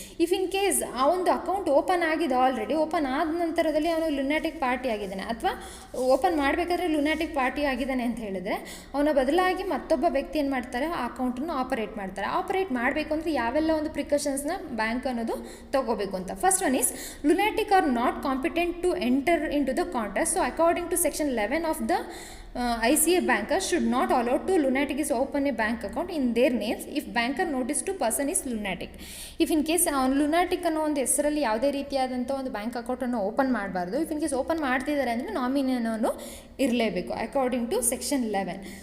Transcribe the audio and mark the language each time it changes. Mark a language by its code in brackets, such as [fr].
[kn] If in case ಆ ಒಂದು account open ಆಗಿದೆ, ಆಲ್ರೆಡಿ ಓಪನ್ ಆದ ನಂತರದಲ್ಲಿ ಅವನು ಲುನಾಟಿಕ್ ಪಾರ್ಟಿ ಆಗಿದ್ದಾನೆ ಅಥವಾ ಓಪನ್ ಮಾಡಬೇಕಾದ್ರೆ ಲುನಾಟಿಕ್ ಪಾರ್ಟಿ ಆಗಿದ್ದಾನೆ ಅಂತ ಹೇಳಿದ್ರೆ ಅವನ ಬದಲಾಗಿ ಮತ್ತೊಬ್ಬ ವ್ಯಕ್ತಿ ಏನು ಮಾಡ್ತಾರೆ, ಆ ಅಕೌಂಟನ್ನು ಆಪರೇಟ್ ಮಾಡ್ತಾರೆ. ಆಪರೇಟ್ ಮಾಡಬೇಕು ಅಂದರೆ ಯಾವೆಲ್ಲ ಒಂದು ಪ್ರಿಕಾಷನ್ಸ್ನ ಬ್ಯಾಂಕ್ ಅನ್ನೋದು ತೊಗೋಬೇಕು ಅಂತ. [en] First one is lunatic are not competent to enter into the contract. So according to section 11 of the ICA, bankers should not allow to lunatic is open a bank account in their names if banker notice to person is lunatic. If in case [kn] lunatic ಅನ್ನೋ ಒಂದು ಹೆಸರಲ್ಲಿ ಯಾವುದೇ ರೀತಿಯಾದಂಥ ಒಂದು bank ಅಕೌಂಟನ್ನು open ಮಾಡಬಾರ್ದು. If in case open ಮಾಡ್ತಿದ್ದಾರೆ ಅಂದರೆ ನಾಮಿನಿ ಅನ್ನೋನು ಇರಲೇಬೇಕು ಅಕಾರ್ಡಿಂಗ್ ಟು ಸೆಕ್ಷನ್ 11.